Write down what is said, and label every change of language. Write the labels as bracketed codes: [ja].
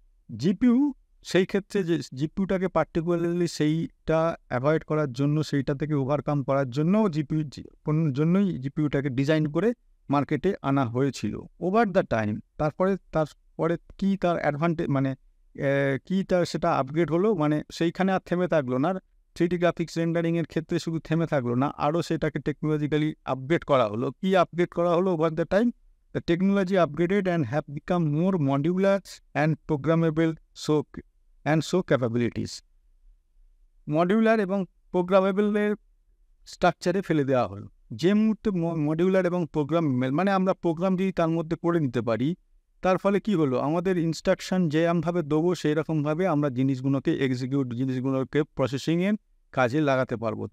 [bn] GPU সেই ক্ষেত্রে যে জিপিইউটাকে পার্টিকুলারলি সেইটা অ্যাভয়েড করার জন্য, সেইটা থেকে ওভারকাম করার জন্য জন্যই জিপিইউটাকে ডিজাইন করে মার্কেটে আনা হয়েছিল। [en] over the time [bn] তারপরে কি তার অ্যাডভান্টেজ, মানে কি তার সেটা আপগ্রেড হলো, মানে সেইখানে আর থেমে থাকলো না। 3D গ্রাফিক্স রেন্ডারিংয়ের ক্ষেত্রে শুধু থেমে থাকলো না, আরও সেটাকে টেকনোলজিক্যালি আপগ্রেড করা হলো। কি আপগ্রেড করা হলো [en] Over the time? The technology upgraded and have become more modular and programmable so capabilities. [bn] Modular এবং প্রোগ্রামেবলের স্ট্রাকচারে ফেলে দেওয়া হলো। যে মুহূর্তে মডিউলার এবং প্রোগ্রামেবল, মানে আমরা প্রোগ্রাম যদি তার মধ্যে করে নিতে পারি, তার ফলে কি হলো, আমাদের ইনস্ট্রাকশন যেরকমভাবে দেবো সেই রকমভাবে আমরা জিনিসগুলোকে প্রসেসিংয়ের কাজে লাগাতে পারবো।